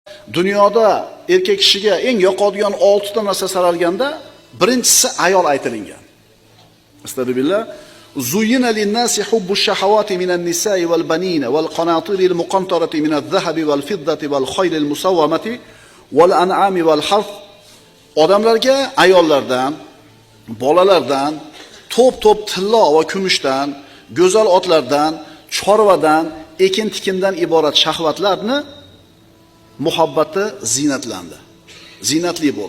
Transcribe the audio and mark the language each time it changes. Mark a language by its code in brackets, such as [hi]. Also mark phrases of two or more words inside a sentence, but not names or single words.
[uz] Dunyoda erkak kishiga eng yoqadigan 6 ta narsa saralganda, birinchisi ayol aytilingan. Astagfirullah. [ar] زين للناس حب الشهوات من النساء والبنين والقناطير المقنطرة من الذهب والفضة والخيل المسومة والأنعام والحرث. [uz] Odamlarga ayollardan, bolalardan, to'p-to'p tillo va kumushdan, go'zal otlardan, chorvadan, ekin-tikindan iborat shahvatlarni muhabbati zinatlandi. Zinatli bo'ldi.